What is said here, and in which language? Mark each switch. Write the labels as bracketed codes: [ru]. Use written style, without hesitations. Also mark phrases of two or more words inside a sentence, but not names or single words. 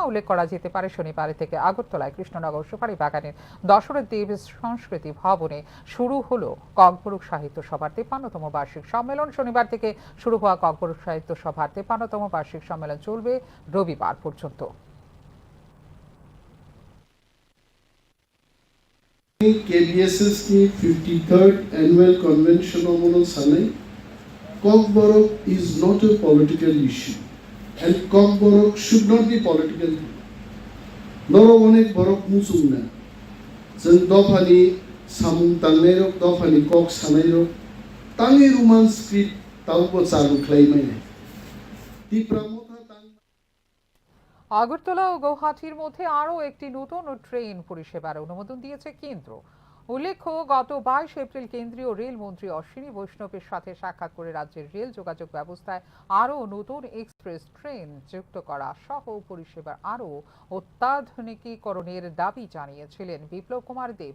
[bn] উল্লেখ করা যেতে পারে, শনিবার থেকে আগরতলায় কৃষ্ণনগর সুপারি বাগানের দশরথ দেব সংস্কৃতি ভবনে শুরু হলো ককবরক সাহিত্য সভার 53তম বার্ষিক সম্মেলন। শনিবার থেকে শুরু হওয়া ককবরক সাহিত্য সভার 53তম বার্ষিক সম্মেলন চলবে রবিবার পর্যন্ত। [en] KBSS की 53rd annual convention of Sanai, Kokborok is not a political issue, and Kokborok should not be political. [trp] Noro onek borok musungna, [brx] जों दफानि सामुं दांनायरक दफानि कक सानायरक तांनि [en] Roman script [brx] तावबो चालु खालामनाय [bn] আগরতলা ও গৌহাটির মধ্যে আরও একটি নতুন ট্রেন পরিষেবার অনুমোদন দিয়েছে কেন্দ্র। উল্লেখ্য, গত 22 এপ্রিল কেন্দ্রীয় রেল মন্ত্রী অশ্বিনী বৈষ্ণবের সাথে সাক্ষাৎ করে রাজ্যের রেল যোগাযোগ ব্যবস্থায় আরও নতুন এক্সপ্রেস ট্রেন যুক্ত করা সহ পরিষেবার আরও অত্যাধুনিকীকরণের দাবি জানিয়েছিলেন বিপ্লব কুমার দেব।